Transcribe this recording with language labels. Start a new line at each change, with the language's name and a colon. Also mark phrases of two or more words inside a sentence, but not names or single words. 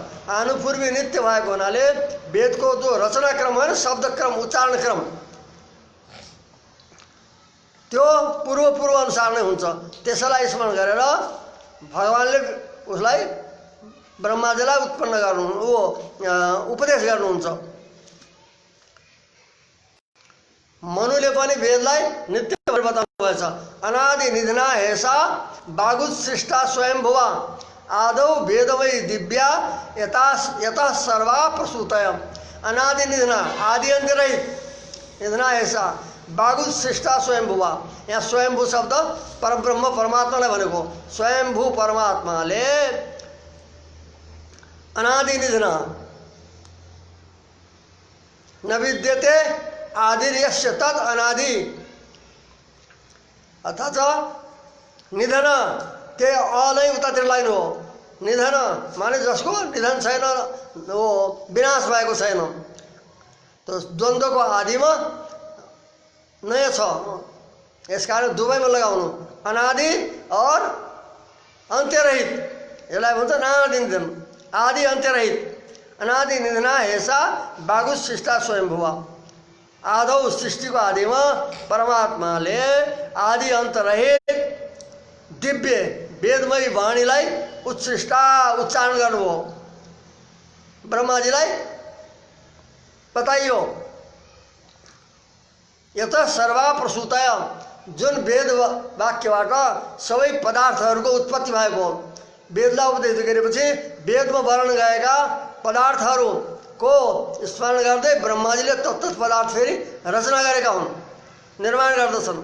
Nepali: आनुपूर्वी नित्य भएको हुनाले वेदको जो रचनाक्रम होइन शब्दक्रम उच्चारणक्रम त्यो पूर्व अनुसार नै हुन्छ। त्यसैलाई स्मरण गरेर भगवानले उसलाई ब्रह्माजीलाई उत्पन्न गर्नु उपदेश गर्नुहुन्छ। मनुले पनि वेदलाई नित्य बताउनु भएछ।
Sanskrit: अनादि निधना हेसा बागुत सृष्टा स्वयंभुवा आदौ वेदमयी दिव्या यतः सर्वा प्रसूतय। अनादि निधना आदि अंत रहित निधना हेसा बागुत सृष्टा स्वयंभुवा।
Nepali: यहाँ स्वयंभू शब्द परब्रह्म परमात्मालाई भनेको। स्वयंभू परमात्माले
Sanskrit: अनादि निधना न विद्यते आदिर्यस्य तद अनादि अथच निधन
Nepali: ते नै उतातिर लाग्नु हो। निधन माने जसको निधन छैन विनाश भएको छैन तो द्वन्द्वको आदिमा नयाँ छ। यसकारण दुवैमा लगाउनु अनादि और अन्त्यरहित यसलाई भन्छ अनादि निधन।
Sanskrit: आदि अन्त्यरहित अनादि निधना हेसा बागु सृष्टा स्वयंभुवा।
Nepali: आदौ सृष्टिको आदिमा परमात्माले आदि अन्तरहित दिव्य वेदमयी वाणीलाई उच्चारण गर्नुभयो। ब्रह्माजीलाई बताइयो
Sanskrit: यत सर्वा प्रसूतय
Nepali: जुन वेद वाक्यबाट सबै पदार्थहरूको उत्पत्ति भएको हो। वेदलाई उपदेश गरेपछि वेदमा वर्णन गएका पदार्थहरूको स्मरण गर्दै ब्रह्माजीले तत्त पदार्थ फेरि रचना गरेका हुन्, निर्माण गर्दछन्।